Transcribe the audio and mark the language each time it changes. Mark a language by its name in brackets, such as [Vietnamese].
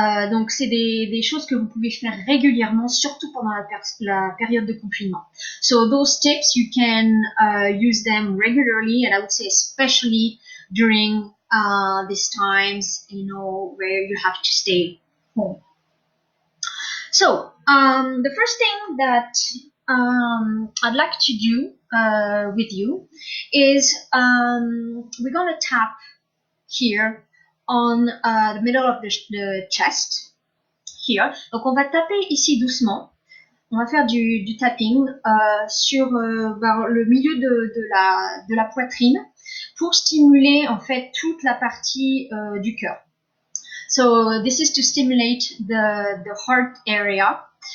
[French] Donc, c'est des choses que vous pouvez faire régulièrement, surtout pendant la période de confinement. [English] So, those tips, you can use them regularly, and I would say especially during these times, where you have to stay home. So, the first thing that I'd like to do with you is we're going to tap here on the middle of the chest, here. [French] Donc, on va taper ici doucement. On va faire du tapping sur le milieu de la poitrine pour stimuler en fait toute la partie du cœur. [English] So this is to stimulate the heart area.